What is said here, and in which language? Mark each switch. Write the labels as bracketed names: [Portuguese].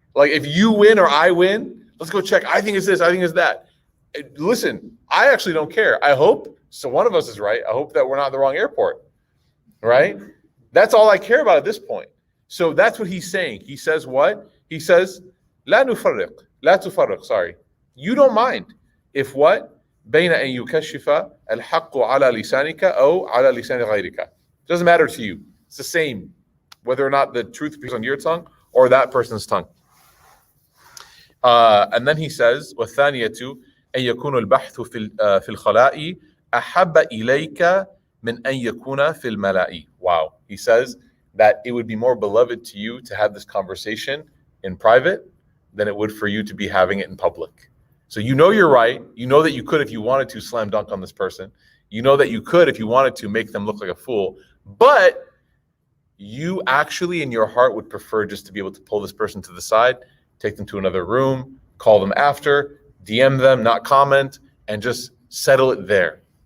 [English] Like if you win or I win, let's go check. I think it's this, I think it's that. Listen, I actually don't care. I hope, so one of us is right. I hope that we're not at the wrong airport, right? That's all I care about at this point. So that's what he's saying. He says what? He says, [Arabic] لا تفرق, [English] sorry. You don't mind if what? [Arabic] بين أن يكشف الحق على لسانك أو على لسان غيرك. [English] Doesn't matter to you. It's the same, whether or not the truth appears on your tongue or that person's tongue. And then he says, [Arabic] والثانية أن يكون البحث في الخلاء أحب إليك من أن يكون في الملاء. [English] Wow. He says that it would be more beloved to you to have this conversation in private than it would for you to be having it in public. So you know you're right. You know that you could, if you wanted to, slam dunk on this person. You know that you could, if you wanted to, make them look like a fool. But you actually, in your heart, would prefer just to be able to pull this person to the side, take them to another room, call them after, DM them, not comment, and just settle it there.